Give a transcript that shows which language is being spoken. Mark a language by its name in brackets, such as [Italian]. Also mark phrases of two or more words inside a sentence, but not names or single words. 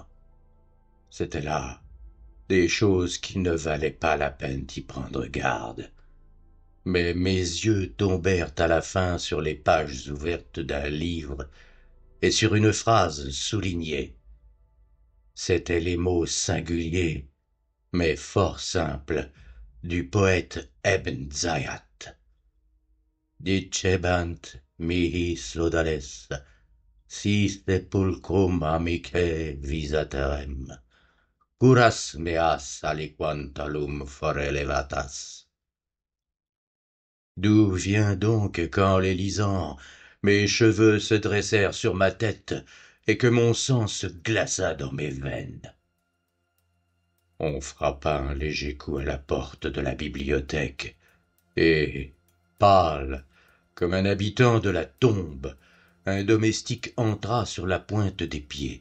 [French] C'étaient là des choses qui ne valaient pas la peine d'y prendre garde. Mais mes yeux tombèrent à la fin sur les pages ouvertes d'un livre et sur une phrase soulignée. C'étaient les mots singuliers, mais fort simples, du poète Ebn Zayat. [Latin] Dicebant mihi sodales, si sepulcrum amicae visaterem, curas meas aliquantalum forelevatas. [French] D'où vient donc qu'en les lisant, mes cheveux se dressèrent sur ma tête et que mon sang se glaça dans mes veines? On frappa un léger coup à la porte de la bibliothèque, et, pâle, comme un habitant de la tombe, un domestique entra sur la pointe des pieds.